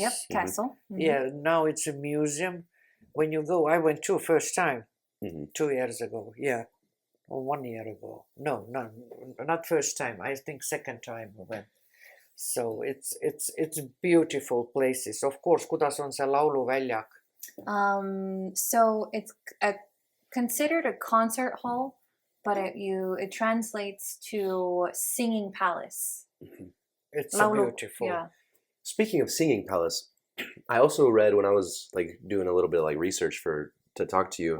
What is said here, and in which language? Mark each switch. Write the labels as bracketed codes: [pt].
[en] Yep, castle. Mhm. Yeah, now it's a museum. When you go, I went first time, Mhm. 2 years ago. Yeah, or 1 year ago. No, not first time. I think second time we went. So it's beautiful places. Of course, [et] kuidas on see lauluväljak? [en] So it's considered a concert hall, but it translates to singing palace. It's [et] Laulu, [en] beautiful. Yeah. Speaking of singing palace, I also read when I was like doing a little bit of like research to talk to you.